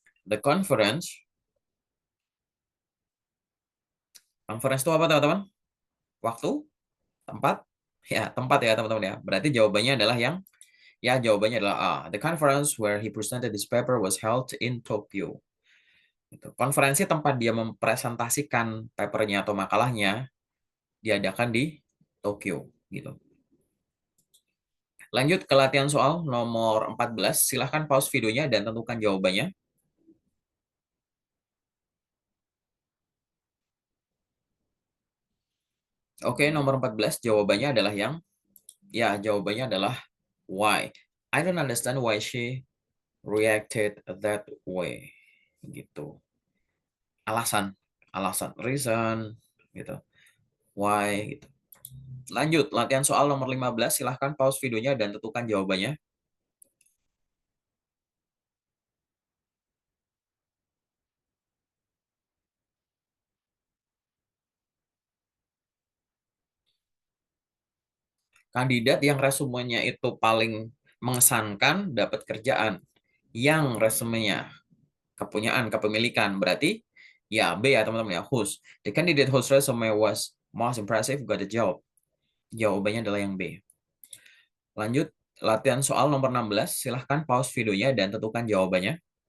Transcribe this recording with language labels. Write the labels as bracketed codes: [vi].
[en] The conference. [id] Conference itu apa, teman-teman? Waktu? Tempat? Ya, tempat ya, teman-teman ya. Berarti jawabannya adalah jawabannya adalah A. [en] The conference where he presented this paper was held in Tokyo. [id] Konferensi tempat dia mempresentasikan papernya atau makalahnya diadakan di Tokyo. Gitu. Lanjut ke latihan soal nomor 14. Silahkan pause videonya dan tentukan jawabannya. Oke, nomor 14 jawabannya adalah jawabannya adalah why. [en] I don't understand why she reacted that way. [id] Gitu. Alasan, reason, gitu. Why, gitu. Lanjut, latihan soal nomor 15. Silahkan pause videonya dan tentukan jawabannya. Kandidat yang resumenya itu paling mengesankan dapat kerjaan. Yang resumenya kepemilikan. Berarti ya B ya teman-teman ya, whose. [en] The candidate whose resume was most impressive got a job. [id] Jawabannya adalah yang B. Lanjut, latihan soal nomor 16. Silahkan pause videonya dan tentukan jawabannya.